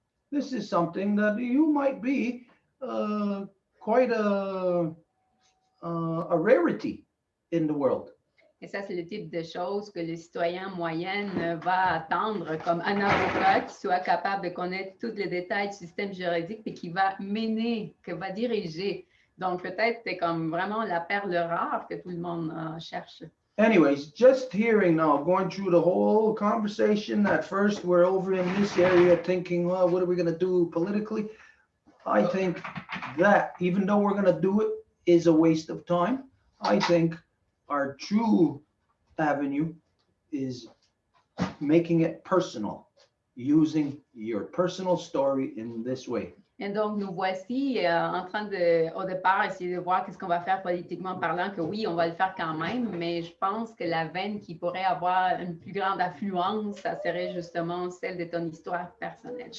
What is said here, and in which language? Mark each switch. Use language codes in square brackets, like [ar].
[en] This is something that you might be quite a rarity in the world. [fr] Et ça, c'est le type de choses que le citoyen moyen va attendre comme un avocat qui soit capable de connaître tous les détails du système juridique et qui va mener, qui va diriger. Donc, peut-être c'est comme vraiment la perle rare que tout le monde cherche. [en] Anyways, just hearing now, going through the whole conversation, at first we're over in this area thinking, well, what are we going to do politically? I think that even though we're going to do it is a waste of time, I think our true avenue is making it personal, using your personal story in this way. [fr] Et donc, nous voici en train de, au départ, essayer de voir qu'est-ce qu'on va faire politiquement parlant, que oui, on va le faire quand même, mais je pense que la veine qui pourrait avoir une plus grande affluence, ça serait justement celle de ton histoire personnelle.